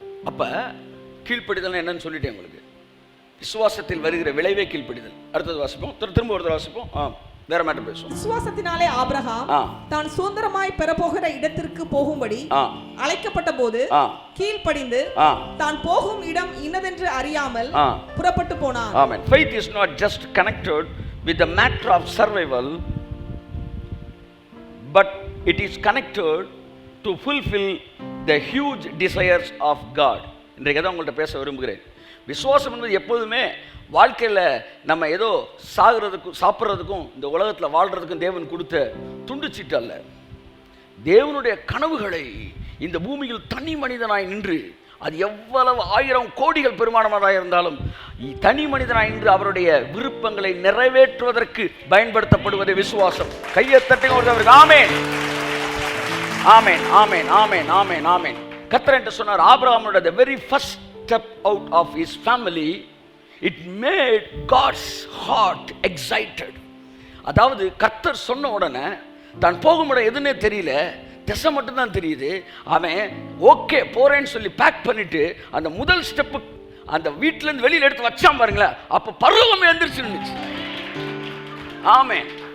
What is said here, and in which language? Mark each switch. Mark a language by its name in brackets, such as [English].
[Tamil] அப்ப கீழ்ப்படிதல் என்னன்னு சொல்லிட்டேன் உங்களுக்கு. விசுவாசத்தில் வருகிற விளைவே கீழ்ப்படிதல். அடுத்தது வாசிப்போம், திரும்ப ஒரு வாசிப்போம். வேற மேட்டர் பேசுவோம். விசுவாசத்தினாலே ஆபிரகாம் தான் சுதந்திரமாய் பெறப்போகிற இடத்திற்கு போகும்படி அழைக்கப்பட்ட போது கீழ்ப்படிந்து தான் போகும் இடம் இன்னதென்று அறியாமல் புறப்பட்டு போனான். [English] Amen. Faith is not just connected with the matter of survival, but it is connected to fulfill the huge desires of God. [Tamil] இன்றைக்கு தான் உங்கள்கிட்ட பேச விரும்புகிறேன். விசுவாசம் என்பது எப்போதுமே வாழ்க்கையில் நம்ம ஏதோ சாகிறதுக்கும் சாப்பிட்றதுக்கும் இந்த உலகத்தில் வாழ்கிறதுக்கும் தேவன் கொடுத்த துண்டுச்சீட்டு அல்ல. தேவனுடைய கனவுகளை இந்த பூமியில் தனி மனிதனாய் நின்று, அது எவ்வளவு 1000 கோடிகள் பெருமானமாக இருந்தாலும் தனி மனிதனாய் நின்று அவருடைய விருப்பங்களை நிறைவேற்றுவதற்கு பயன்படுத்தப்படுவது விசுவாசம். கையை தட்டுங்க. ஆமென், ஆமென், ஆமென், ஆமென், ஆமென், ஆமென். கர்த்தர் என்று சொன்னார், [English] ஆபிரகாமோட the very first step out of his family, it made God's heart excited. [Tamil] அதாவது கர்த்தர் சொன்ன உடனே தான் போகும் இடம் எதுன்னே தெரியல, திசை மட்டும் தான் தெரியுது. அவன் ஓகே போறேன்னு சொல்லி பேக் பண்ணிட்டு அந்த முதல் ஸ்டெப்பு அந்த வீட்டுல இருந்து வெளியில எடுத்து வச்சான் பாருங்களேன், அப்ப பருவம் எந்திரிச்சு. ஆமென்.